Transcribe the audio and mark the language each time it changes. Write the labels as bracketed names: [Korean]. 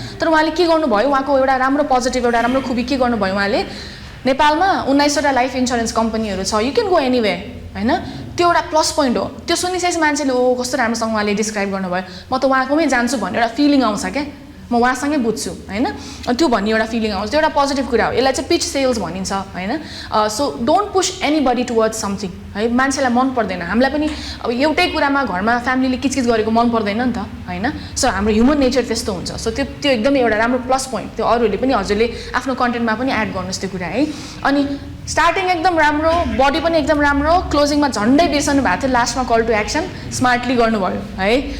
[Nepali] तर उहाँले के गर्नुभयो, उहाँको एउटा राम्रो पोजिटिभ एउटा राम्रो खुबी के गर्नुभयो उहाँले, नेपालमा 19वटा लाइफ इन्सुरेन्स कम्पनीहरू छ, [English] you can go anyway [Nepali] होइन। त्यो एउटा प्लस पोइन्ट हो। त्यो सुनिसकेपछि मान्छेले ओ कस्तो राम्रोसँग उहाँले डिस्क्राइब गर्नुभयो, म त उहाँकोमै जान्छु भन्ने एउटा फिलिङ आउँछ क्या, म उहाँसँगै बुझ्छु होइन। त्यो भन्ने एउटा फिलिङ आउँछ, त्यो एउटा पोजिटिभ कुरा हो। यसलाई चाहिँ पिच सेल्स भनिन्छ होइन। [English] So don't push anybody towards something है। [Nepali] मान्छेलाई मन पर्दैन, हामीलाई पनि अब एउटै कुरामा घरमा फ्यामिलीले किचकिच गरेको मन पर्दैन नि त होइन। सो हाम्रो ह्युमन नेचर त्यस्तो हुन्छ। सो त्यो एकदमै एउटा राम्रो प्लस पोइन्ट, त्यो अरूहरूले पनि हजुरले आफ्नो कन्टेन्टमा पनि एड गर्नुहोस् त्यो कुरा है। अनि स्टार्टिङ एकदम राम्रो, बडी पनि एकदम राम्रो, क्लोजिङमा झन्डै बिर्सनु भएको थियो, लास्टमा कल टु एक्सन स्मार्टली गर्नुभयो है।